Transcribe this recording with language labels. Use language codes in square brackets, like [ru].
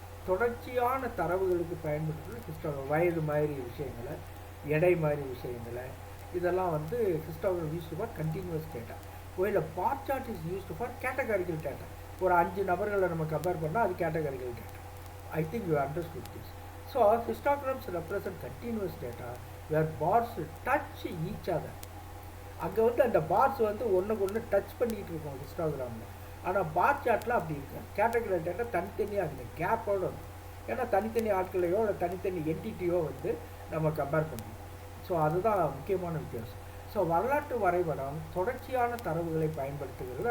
[ta] தொடர்ச்சியான தரவுகளுக்கு பயன்படுத்துறது ஹிஸ்டோகிராம். வயது மாதிரி விஷயங்களை, எடை மாதிரி விஷயங்களை இதெல்லாம் வந்து [en] Histogram used for continuous data. [ta] ஒயில [en] Bar chart is used for categorical data. [ta] ஒரு 5 நபர்களை நம்ம கம்பேர் பண்ணால் அது categorical data. [en] I think you understood this. So histograms represent continuous data where bars touch each other. [ta] அங்கே வந்து அந்த பார்ஸ் வந்து ஒன்றுக்கு ஒன்று டச் பண்ணிகிட்டு இருக்கோம் ஹிஸ்டோகிராமில். ஆனால் பார் சார்ட்டில் அப்படி இருக்கு. கேட்டகரி டேட்டா தனித்தனியாக அந்த கேப்போடு வந்து ஏன்னா தனித்தனி ஆட்களையோ இல்லை தனித்தனி என்டிட்டியோ வந்து நம்ம கம்பேர் பண்ணுவோம். ஸோ அதுதான் முக்கியமான வித்தியாசம். ஸோ வரலாற்று வரைபடம் தொடர்ச்சியான தரவுகளை பயன்படுத்துகிறது.